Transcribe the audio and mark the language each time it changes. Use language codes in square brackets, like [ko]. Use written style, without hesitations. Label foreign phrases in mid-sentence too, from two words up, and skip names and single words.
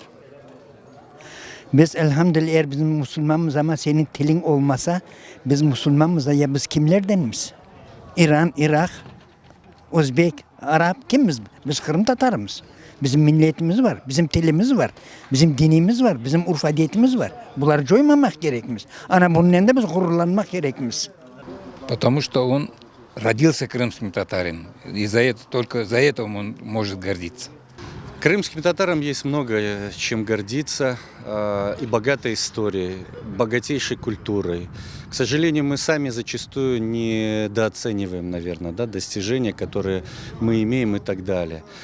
[crh] Biz elhamdülillah eğer bizim Müslümanımız ama senin tilin olmasa biz Müslümanımız da ya biz kimlerdeniz? İran, Irak, Özbek, Arap kimiz? Biz Kırım Tatarımız. Bizim milletimiz var, bizim tilimiz var, bizim dinimiz var, bizim urf adetimiz var. Bunları joymamak gerekmiz. Ana bunun yanında biz gururlanmak gerekmiz. [ru] Потому что он родился крымским татарином. И только за это он может гордиться. Крымским татарам есть много чем гордиться, и богатой историей, богатейшей культурой. К сожалению, мы сами зачастую недооцениваем, наверное, достижения, которые мы имеем и так далее.